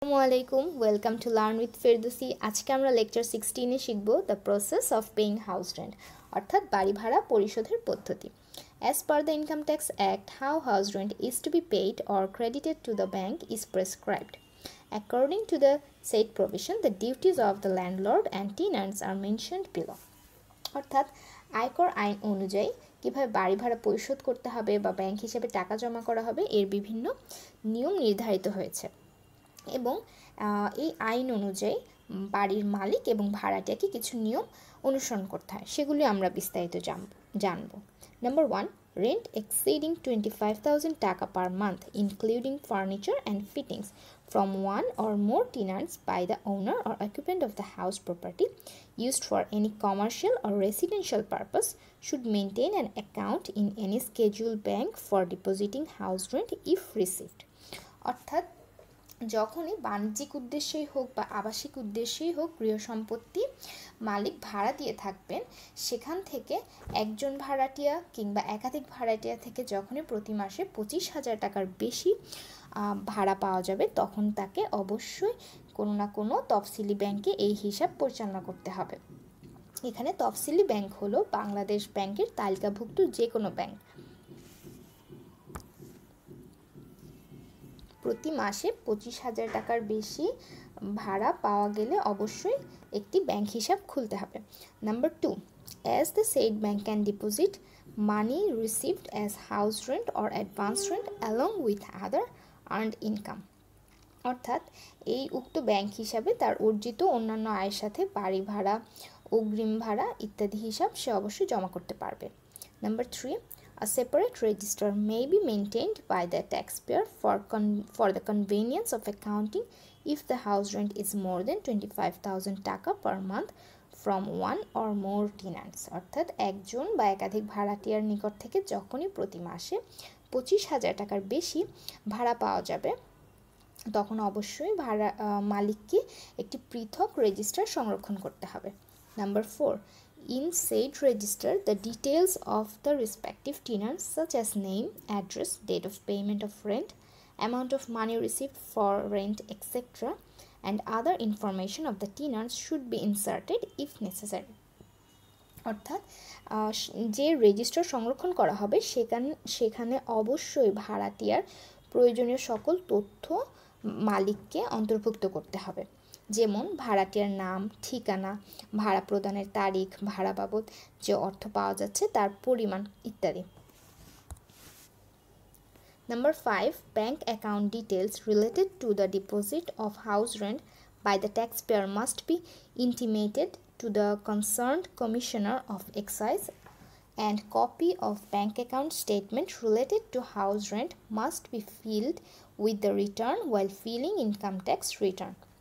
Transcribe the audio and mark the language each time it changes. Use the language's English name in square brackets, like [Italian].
[Bangla] আসসালামু [English] welcome to learn with [Bangla] Ferdousi. আজকে আমরা লেকচার 16 শিখব [English] the process of paying house rent, [Bangla] অর্থাৎ বাড়ি ভাড়া পরিশোধের পদ্ধতি। [English] As per the income tax act, how house rent is to be paid or credited to the bank is prescribed. According to the said provision, the duties of the landlord and tenants are mentioned below. [Bangla] অর্থাৎ আয়কর আইন অনুযায়ী কীভাবে বাড়ি ভাড়া পরিশোধ করতে হবে বা ব্যাংক হিসেবে টাকা জমা করা হবে এর বিভিন্ন নিয়ম নির্ধারিত হয়েছে এবং এই আইন অনুযায়ী বাড়ির মালিক এবং ভাড়াটিয়াকে কিছু নিয়ম অনুসরণ করতে হয়, সেগুলি আমরা বিস্তারিত জানব। [English] Number 1, rent exceeding 25,000 taka per month including furniture and fittings from one or more tenants by the owner or occupant of the house property used for any commercial or residential purpose should maintain an account in any scheduled bank for depositing house rent if received. [Bangla] অর্থাৎ যখনই বাণিজ্যিক উদ্দেশ্যেই হোক বা আবাসিক উদ্দেশ্যেই হোক গৃহ সম্পত্তি মালিক ভাড়া দিয়ে থাকবেন, সেখান থেকে একজন ভাড়াটিয়া কিংবা একাধিক ভাড়াটিয়া থেকে যখনই প্রতি মাসে 25,000 টাকার বেশি ভাড়া পাওয়া যাবে তখন তাকে অবশ্যই কোনো না কোনো তফসিলি ব্যাংকে এই হিসাব পরিচালনা করতে হবে। এখানে তফসিলি ব্যাংক হলো বাংলাদেশ ব্যাংকের তালিকাভুক্ত যে কোনো ব্যাংক। প্রতি মাসে 25,000 টাকার বেশি ভাড়া পাওয়া গেলে অবশ্যই একটি ব্যাংক হিসাব খুলতে হবে। [English] Number 2, as the said bank can deposit money received as house rent or advance rent along with other earned income. [Bangla] অর্থাৎ এই উক্ত ব্যাংক হিসাবে তার অর্জিত অন্যান্য আয়ের সাথে বাড়ি ভাড়া, অগ্রিম ভাড়া ইত্যাদি হিসাব সে অবশ্যই জমা করতে পারবে। [English] Number 3, a separate register may be maintained by the taxpayer for the convenience of accounting if the house rent is more than 25,000 taka per month from one or more tenants. [Bangla] অর্থাৎ একজন বা একাধিক ভাড়াটিয়ার নিকট থেকে যখনই প্রতি মাসে 25,000 টাকার বেশি ভাড়া পাওয়া যাবে তখন অবশ্যই মালিককে একটি পৃথক রেজিস্টার সংরক্ষণ করতে হবে। [English] Number 4, in said register, the details of the respective tenants such as name, address, date of payment of rent, amount of money received for rent, etc. and other information of the tenants should be inserted if necessary. [Bangla] অর্থাৎ যে register সংরক্ষণ করা হবে সেখানে অবশ্যই ভাড়াটিয়ার প্রয়োজনীয় সকল তথ্য মালিককে অন্তর্ভুক্ত করতে হবে, যেমন ভাড়াটিয়ার নাম, ঠিকানা, ভাড়া প্রদানের তারিখ, ভাড়া বাবদ যে অর্থ পাওয়া যাচ্ছে তার পরিমাণ ইত্যাদি। [English] Number 5, bank account details related to the deposit of house rent by the taxpayer must be intimated to the concerned Commissioner of Excise, and copy of bank account statement related to house rent must be filled with the return while filling income tax return.